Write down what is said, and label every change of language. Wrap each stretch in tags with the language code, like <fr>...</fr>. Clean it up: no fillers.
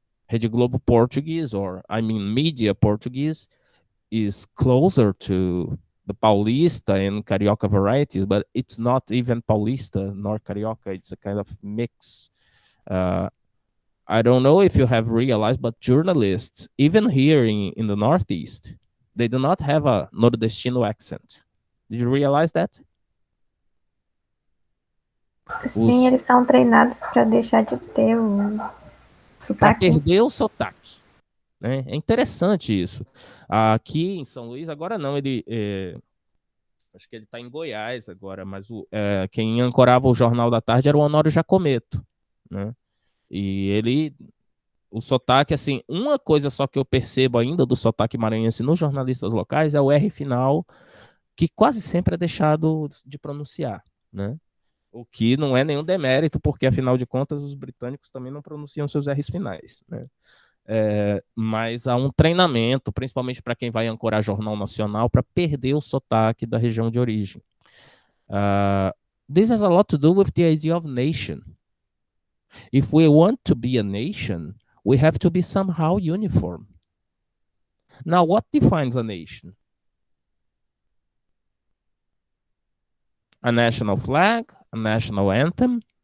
<en>Rede Globo Portuguese, or I mean media Portuguese, is closer to the Paulista and Carioca varieties, but it's not even Paulista nor Carioca. It's a kind of mix. I don't know if you have realized, but journalists, even here in the Northeast, they do not have a nordestino accent. Did you realize that?</en> <pt>Sim, eles são treinados para deixar de ter o Para sotaque. perder o sotaque. Né? É interessante isso. Aqui em São Luís, agora não, acho que ele está em Goiás agora, mas quem ancorava o Jornal da Tarde era o Honório Jacometo, né? E o sotaque, assim, uma coisa só que eu percebo ainda do sotaque maranhense nos jornalistas locais é o R final, que quase sempre é deixado de pronunciar, né? O que não é nenhum demérito, porque afinal de contas os britânicos também não pronunciam seus R's finais, né? Mas há um treinamento, principalmente para quem vai ancorar jornal nacional, para perder o sotaque da região de origem.</pt> <en>This has a lot to do with the idea of nation. If we want to be a nation, we have to be somehow uniform. Now, what defines a nation? A national flag, a national anthem?</en>